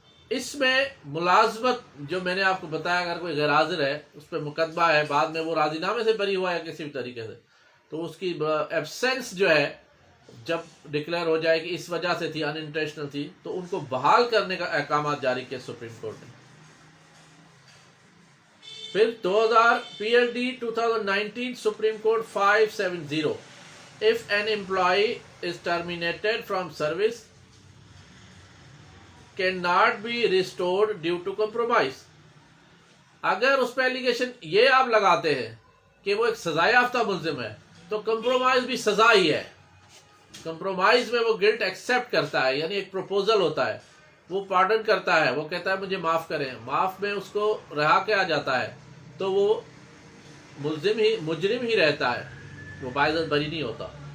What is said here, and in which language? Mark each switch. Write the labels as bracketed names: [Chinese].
[Urdu] اس میں ملازمت جو میں نے آپ کو بتایا، اگر کوئی غیر حاضر ہے، اس پہ مقدمہ ہے، بعد میں وہ راضی نامے سے بری ہوا یا کسی بھی طریقے سے، تو اس کی ایبسنس جو ہے جب ڈکلیئر ہو جائے کہ اس وجہ سے تھی، ان انٹینشنل تھی، تو ان کو بحال کرنے کا احکامات جاری کیے سپریم کورٹ نے. پھر 2000 P L D 2019 supreme court 570، [English] if an employee is terminated from service cannot be restored due to compromise. [Urdu] اگر اس پہ ایلیگیشن یہ آپ لگاتے ہیں کہ وہ ایک سزا یافتہ ملزم ہے تو کمپرومائز بھی سزا ہی ہے. کمپرومائز میں وہ گلٹ ایکسیپٹ کرتا ہے، یعنی ایک پروپوزل ہوتا ہے، وہ پارڈن کرتا ہے، وہ کہتا ہے مجھے معاف کریں، معاف میں اس کو رہا کیا جاتا ہے تو وہ مجرم ہی رہتا ہے، وہ باعزت بری نہیں ہوتا.